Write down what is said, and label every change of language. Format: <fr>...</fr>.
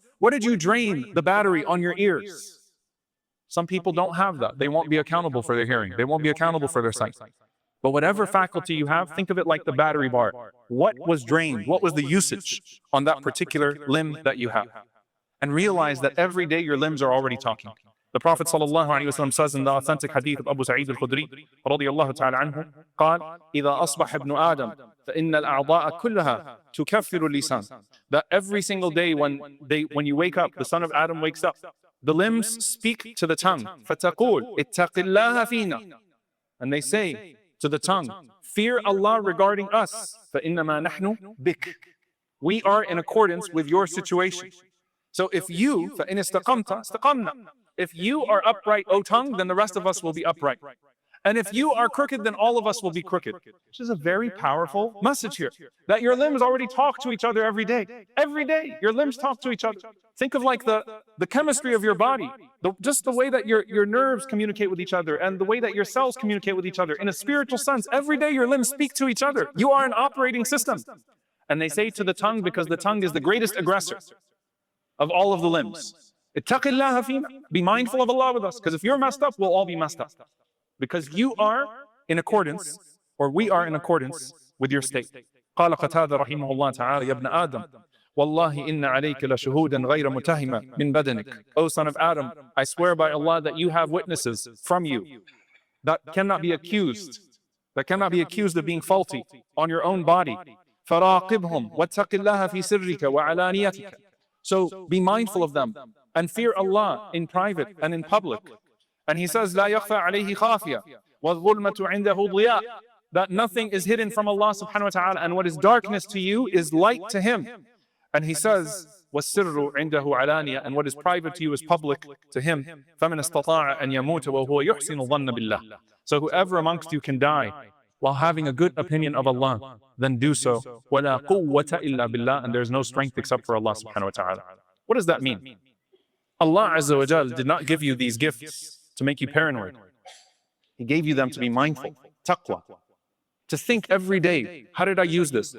<en>What did you drain the battery on your ears? Some people don't have that. They won't be accountable for their hearing. They won't be accountable for their sight. But whatever faculty you have, think of it like the battery bar. What was drained? What was the usage on that particular limb that you have? And realize that every day your limbs are already talking. The Prophet ﷺ says in the authentic hadith of Abu Sa'id al-Khudri</en> <ar>رضي الله تعالى عنه قال إذا أصبح ابن آدم فإن الأعضاء كلها تكفر اللسان.</ar> <en>That every single day when you wake up, the son of Adam wakes up, the limbs speak to the tongue.</en> <ar>فَتَقُولْ اتَّقِ اللَّهَ فِينَا.</ar> <en>And they say to the tongue, fear Allah regarding us.</en> <ar>فَإِنَّمَا نَحْنُ بِكَ.</ar> <en>We are in accordance with your situation. So if you,</en> <ar>فَإِنِ اسْتَقَمْتَ اسْتَقَمْنَا.</ar> <en>If you are upright, O tongue, then the rest of us will be upright. And if you are crooked, then all of us will be crooked. Which is a very powerful message here. That your limbs already talk to each other every day. Every day, your limbs talk to each other. Think of like the chemistry of your body. Just the way that your nerves communicate with each other and the way that your cells communicate with each other. In a spiritual sense, every day your limbs speak to each other. You are an operating system. And they say to the tongue, because the tongue is the greatest aggressor of all of the limbs. Ittaqillaha fina. Be mindful of Allah with us. Because if you're messed up, we'll all be messed up. Because you are in accordance, or we are in accordance with your state.</en> <ar>قال قتادة رحمه الله تعالى يا ابن آدم والله إن عليك لشهودا غير متهمة من بدنك.</ar> <en>O son of Adam, I swear by Allah that you have witnesses from you that cannot be accused, of being faulty on your own body.</en> <ar>فراقبهم واتق الله في سرك وعلانيتك.</ar> <en>So be mindful of them and fear Allah in private and in public. And he says,</en> <ar>لا يخفى عليه خافية والظلمة عنده ضياء.</ar> <en>That nothing is hidden from Allah subhanahu wa ta'ala, and what is darkness to you is light to Him. And he says,</en> <ar>والسر عنده علانية,</ar> <en>and what is private to you is public to Him.</en> <ar>فمن استطاع أن يموت وهو يحسن الظن بالله.</ar> <en>So whoever amongst you can die while having a good opinion of Allah, then do so.</en> <ar>ولا قوة إلا بالله,</ar> <en>and there is no strength except for Allah subhanahu wa ta'ala. What does that mean? Allah Azza wa Jal did not give you these gifts to make you paranoid. He gave you them to be mindful, taqwa. To think every day, how did I use this?</en>